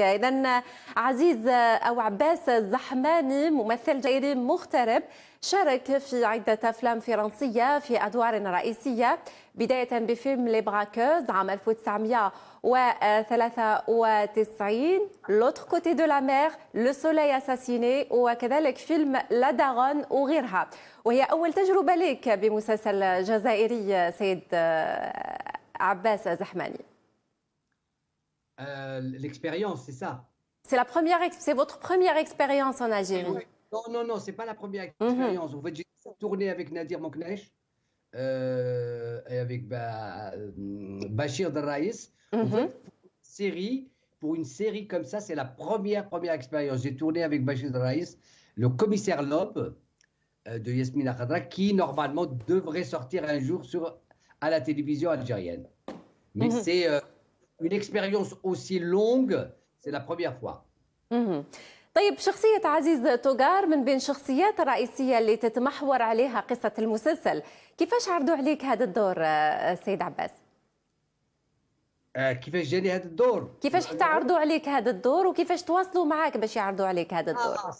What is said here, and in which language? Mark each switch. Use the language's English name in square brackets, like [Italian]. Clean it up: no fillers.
[Arabic] إذا عزيز أو عباس الزحماني ممثل جيد مغترب، شارك في عدة أفلام فرنسية في أدوار رئيسية، بداية بفيلم لي براكوز عام 1993، لوتر كوتي دو لا مير، لو سولي اساسيني، وكذلك فيلم لا دارون وغيرها. وهي أول تجربة لك بمسلسل جزائري سيد عباس الزحماني. [French] L'expérience, c'est ça. C'est votre première expérience en Algérie. Non, c'est pas la première expérience. En fait, j'ai tourné avec Nadir Moknesh et avec Bachir Draïs. En fait, pour une série comme ça, c'est la première expérience. J'ai tourné avec Bachir Draïs, le commissaire Lob de Yasmina Khadra, qui normalement devrait sortir un jour à la télévision algérienne. Mais c'est une expérience aussi longue, c'est la première fois. [Arabic] طيب، شخصية عزيز توغار من بين الشخصيات الرئيسية اللي تتمحور عليها قصة المسلسل، كيفاش عرضوا عليك هذا الدور سيد عباس؟ كيفاش جاني هذا الدور؟ كيفاش حتى عرضوا عليك هذا الدور وكيفاش تواصلوا معاك باش يعرضوا عليك هذا الدور؟